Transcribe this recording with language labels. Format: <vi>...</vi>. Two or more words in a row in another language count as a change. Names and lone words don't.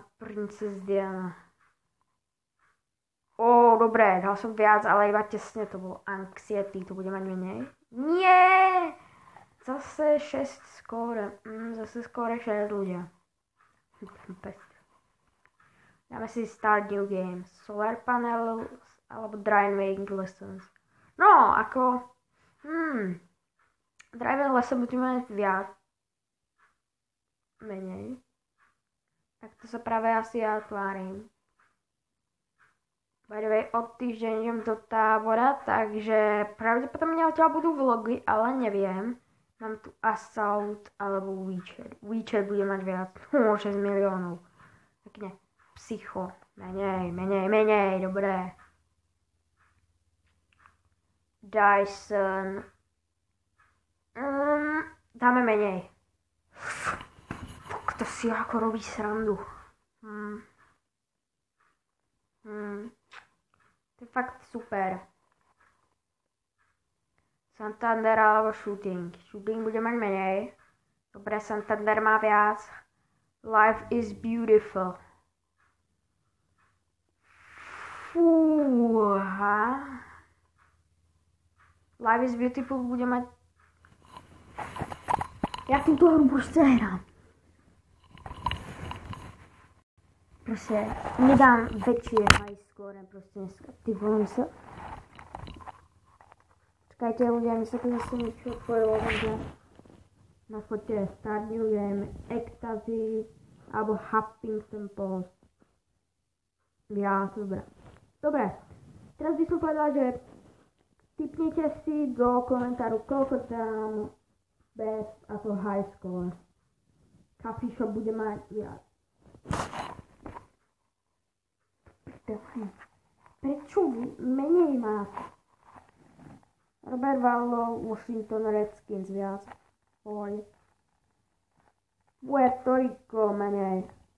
<sk>Princess Diana. Dobre, dal som viac, ale iba tesne to bolo Anxiety, to bude mať menej. Nie! Zase 6 skóre. Zase skóre 6 ľudia. Dáme si</sk> <en>Start New Games. Solar Panels</en> <sk>alebo</sk> <en>Driving Lessons.</en> <sk>No, ako...</sk> <en>Driving Lessons</en> <sk>bude mať viac. Menej. Tak to sa práve asi ja tvárim.</sk> <en>By the way,</en> <sk>od týždeň idem do tábora, takže pravdepodobne odtiaľ budú vlogy, ale neviem. Mám tu Assault alebo Witcher. Witcher bude mať viac. 6 miliónov. Pekne. Psycho. Menej, dobré. Dyson. Dáme menej. To si ako robí srandu. To je fakt super. Santander alebo Shooting. Shooting bude mať menej. Dobre, Santander má viac. Life is beautiful. Fúha. Life is beautiful bude mať... Ja túto hru proste hrám. Proste nedám väčšie</sk> <en>high score,</en> <sk>proste dneska. Typujem sa. Čakajte ľudia, mi sa to zase niečo otvorilo, takže na fote</sk> <en>Start New Game,</en> <sk>Ecstasy alebo Huffington Post. Ja, dobre. Teraz by som povedala, že tipnite si do komentáru, koľko dám bez ako</sk> <en>high score. Coffee Shop</en> <sk>bude mať viac. Prečo menej má? Robert Wallow, Washington Redskins viac. Puerto Rico menej.</sk>